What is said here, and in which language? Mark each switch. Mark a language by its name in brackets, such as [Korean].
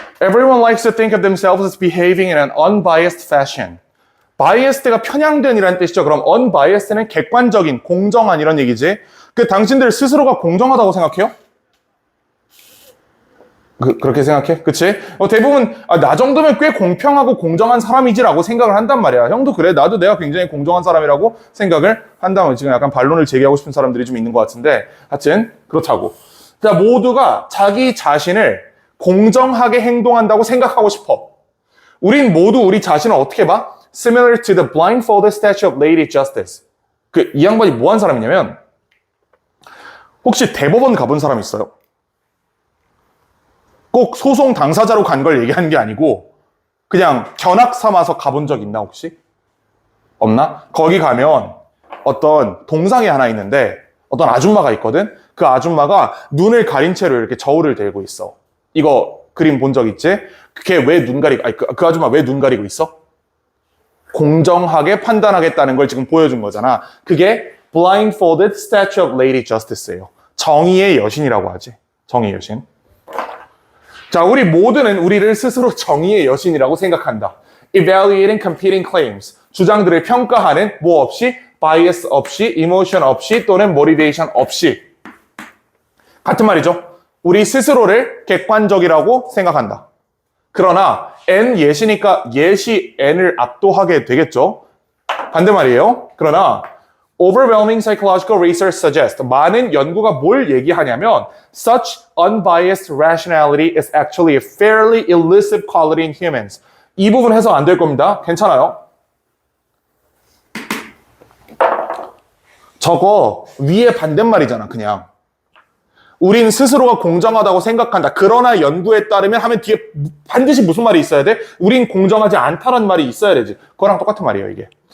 [English] Everyone likes to think of themselves as behaving in an unbiased fashion. [Korean] biased가 편향된이라는 뜻이죠. 그럼 unbiased는 객관적인, 공정한 이런 얘기지. 그 당신들 스스로가 공정하다고 생각해요? 그렇게 생각해? 그치? 대부분 나 정도면 꽤 공평하고 공정한 사람이지라고 생각을 한단 말이야. 형도 그래. 나도 내가 굉장히 공정한 사람이라고 생각을 한다면 지금 약간 반론을 제기하고 싶은 사람들이 좀 있는 것 같은데 하여튼 그렇다고. 자, 모두가 자기 자신을 공정하게 행동한다고 생각하고 싶어. 우린 모두 우리 자신을 어떻게 봐? [English] Similar to the blindfolded statue of Lady Justice. [Korean] 이 양반이 뭐 한 사람이냐면 혹시 대법원 가본 사람 있어요? 꼭 소송 당사자로 간 걸 얘기하는 게 아니고 그냥 견학 삼아서 가본 적 있나 혹시? 없나? 거기 가면 어떤 동상이 하나 있는데 어떤 아줌마가 있거든? 그 아줌마가 눈을 가린 채로 이렇게 저울을 들고 있어. 이거 그림 본 적 있지? 그게 왜 눈 가리고, 그 아줌마 왜 눈 가리고 있어? 공정하게 판단하겠다는 걸 지금 보여준 거잖아. 그게 [English] blindfolded statue of Lady Justice예요. [Korean] 정의의 여신이라고 하지. 정의의 여신. 자, 우리 모두는 우리를 스스로 정의의 여신이라고 생각한다. [English] Evaluating competing claims. [Korean] 주장들을 평가하는 뭐 없이, bias 없이, emotion 없이, 또는 motivation 없이. 같은 말이죠. 우리 스스로를 객관적이라고 생각한다. 그러나 N 예시니까 예시 N을 압도하게 되겠죠. 반대말이에요. [English] 그러나 overwhelming psychological research suggests [Korean] 많은 연구가 뭘 얘기하냐면 [English] such unbiased rationality is actually a fairly elusive quality in humans. [Korean] 이 부분 해서 안 될 겁니다. 괜찮아요. 저거 위에 반대말이잖아 그냥. 우린 스스로가 공정하다고 생각한다. 그러나 연구에 따르면 하면 뒤에 반드시 무슨 말이 있어야 돼? 우린 공정하지 않다는 말이 있어야 되지. 그거랑 똑같은 말이에요, 이게.